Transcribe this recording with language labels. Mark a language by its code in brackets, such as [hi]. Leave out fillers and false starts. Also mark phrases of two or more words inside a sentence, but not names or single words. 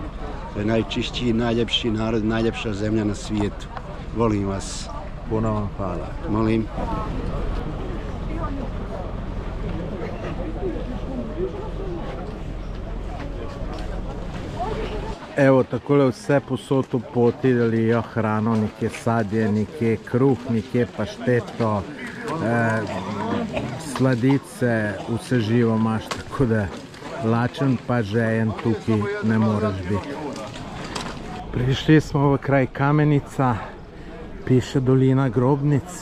[bs] To je najčišći, najljepši narod, najljepša zemlja na svijetu. Volim vas. Puno vam hvala. Molim. Evo, [sl] takole vse posod v poti delijo hrano, nekje sadje, nekje kruh, nekje pašteto, sladice, vse živo imaš, tako da lačen pa žejen tukaj ne moreš biti. Prišli smo v kraj Kamenica, piše Dolina grobnic.